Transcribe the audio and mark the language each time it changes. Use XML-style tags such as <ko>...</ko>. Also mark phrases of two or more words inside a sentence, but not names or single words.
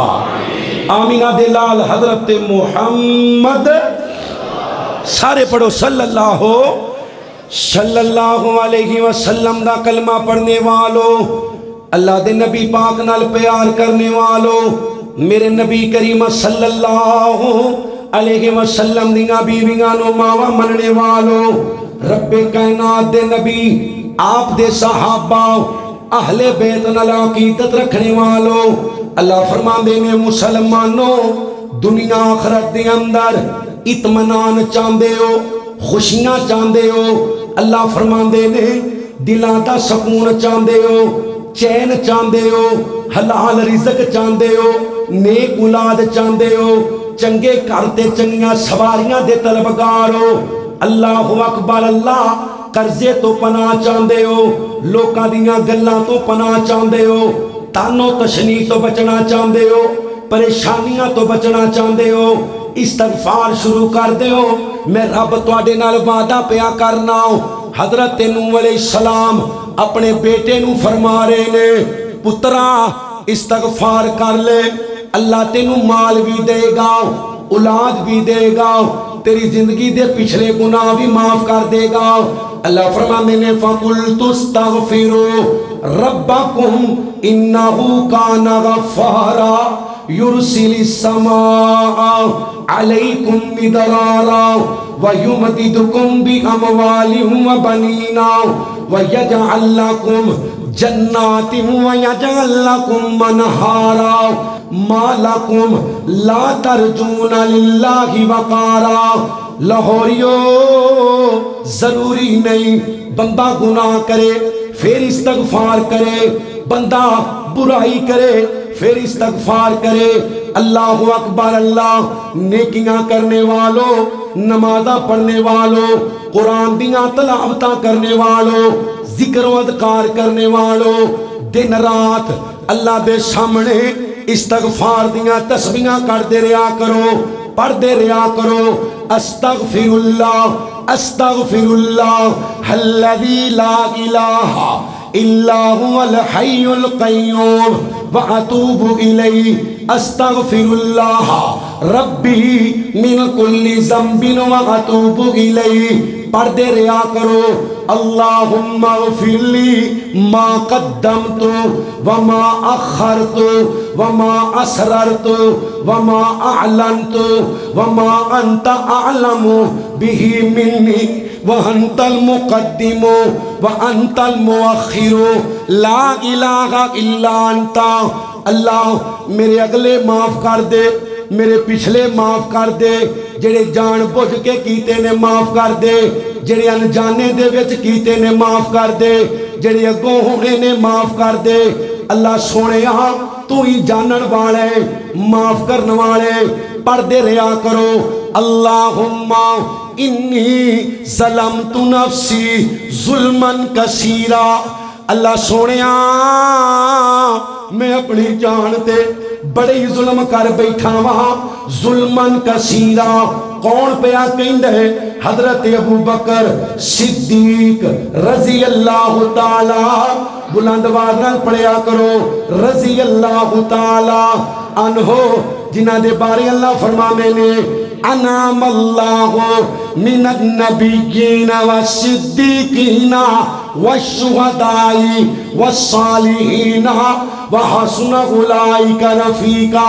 <pa>آمینہ دے لال حضرت محمد، سارے پڑھو</pa> <ar>صلی اللہ علیہ وسلم</ar> <pa>دا کلمہ پڑھنے والو، اللہ دے نبی پاک نال پیار کرنے والو، میرے نبی کریم</pa> <ar>صلی اللہ علیہ وسلم</ar> <pa>دیاں بیویاں نو ماوا مننے والو، رب کائنات دے نبی آپ دے صحابہ اہل بیت نال عقیدت رکھنے والو، اللہ فرماندے نے مسلمانوں دنیا آخرت دے اندر اطمینان چاندے ہو، خوشیاں چاندے ہو، اللہ فرماندے نے دلاں دا سکون چاندے ہو، چین چاندے ہو، حلال رزق چاندے ہو، نیک اولاد چاندے ہو، چنگے کرتے چنگیاں سواریاں دے طلبگار ہو،</pa> <ar>اللہ اکبر،</ar> <pa>اللہ قرضے تو پناہ چاندے ہو، لوکاں دیاں گلاں تو پناہ چاندے ہو، تانو تشنی تو بچنا چاندے ہو، پریشانیاں تو بچنا چاندے ہو، استغفار شروع کر دے ہو۔ میں رب تواڈے نال وعدہ پیا کرنا ہوں، حضرت نوح علیہ السلام اپنے بیٹے نو فرما رہے نے، پترا استغفار کر لے، اللہ تینو مال بھی دے گا، اولاد بھی دے گا، تیری زندگی دے پچھلے گناہ بھی معاف کر دے گا۔ اللہ فرمانے نے</pa> <ar>فَقُلْتُ اسْتَغْفِرُوا رَبَّكُمْ إِنَّهُ كَانَ غَفَّارًا يُرْسِلِ السَّمَاءَ عَلَيْكُمْ مِدْرَارًا وَيُمْدِدْكُمْ بِأَمْوَالٍ وَبَنِينَ وَيَجْعَلْ لَكُمْ جَنَّاتٍ وَيَجْعَلْ لَكُمْ أَنْهَارًا مَا لَكُمْ لَا تَرْجُونَ لِلَّهِ وَقَارًا۔</ar> <pa>لاہوریو ضروری نہیں بندہ گناہ کرے پھر استغفار کرے، بندہ برائی کرے پھر استغفار کرے۔</pa> <ar>اللہ اکبر،</ar> <pa>اللہ نیکیاں کرنے والوں، نمازاں پڑھنے والوں، قرآن دیاں تلاوتاں کرنے والوں، ذکر و اذکار کرنے والوں، دن رات اللہ دے سامنے استغفار دیاں تسبیحاں کردے رہیا کرو، پڑھدے رہیا کرو۔</pa> <ar>استغفر اللہ استغفر اللہ الذی لا الہ الا هو الحی القیوم واتوب الیہ استغفر اللہ ربی من کل ذنب واتوب الیہ۔</ar> <pa>پڑھدے رہیا کرو</pa> <ar>اللہم اغفر لی ما قدمت وما اخرت وما اسررت وما اعلنت وما انت اعلم به منی وانت المقدم وانت المؤخر لا الہ الا انت۔</ar> <pa>اللہ میرے اگلے معاف کر دے، میرے پچھلے معاف کر دے، جڑے جان بوجھ کے کیتے نے معاف کر دے، جڑے انجانے دے وچ کیتے نے معاف کر دے، جڑے اگوں ہونے نے معاف کر دے۔ اللہ سونے تو ہی جانن والے معاف کرن والے، پڑھدے رہیا کرو</pa> <ar>اللہم انی ظلمت نفسی ظلما کثیرا۔</ar> <pa>اللہ سونیا میں اپنی جان تے بڑے ہی ظلم کر بیٹھا وہاں،</pa> <ar>ظلمن کثیرا۔</ar> <pa>کون پیا کہندے؟ حضرت ابو بکر صدیق</pa> <ar>رضی اللہ تعالی،</ar> <pa>بلند آواز نال پڑھیا کرو</pa> <ar>رضی اللہ تعالی عنہ،</ar> <pa>جنہ دے بارے اللہ فرمانے نے</pa> <ar>انعم اللہ من النبیین والصدیقین والشہداء والصالحین وحسن اولئک رفیقا۔</ar>